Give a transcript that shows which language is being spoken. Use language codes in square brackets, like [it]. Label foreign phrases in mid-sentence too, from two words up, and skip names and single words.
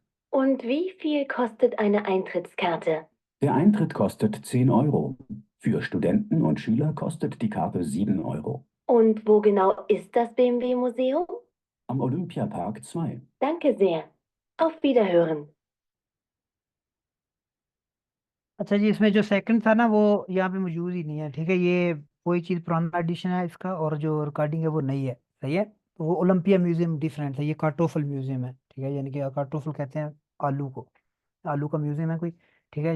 [de] Und wie viel kostet eine Eintrittskarte? Der Eintritt kostet 10 Euro. Für Studenten und Schüler kostet die Karte 7 Euro. Und wo genau ist das BMW-Museum? Am Olympiapark 2. Danke sehr. Auf Wiederhören. [ur] اچھا جی، اس میں جو سیکنڈ تھا نا وہ یہاں پہ موجود ہی نہیں ہے، ٹھیک ہے. یہ وہی چیز پرانا ایڈیشن ہے اس کا، اور جو ریکارڈنگ ہے وہ نئی ہے، صحیح ہے. تو وہ اولمپیا میوزیم ڈفرنٹ ہے، یہ کارٹوفل میوزیم ہے، ٹھیک ہے. یعنی کہ کارٹوفل کہتے ہیں آلو کو، آلو کا میوزیم ہے کوئی، ٹھیک ہے.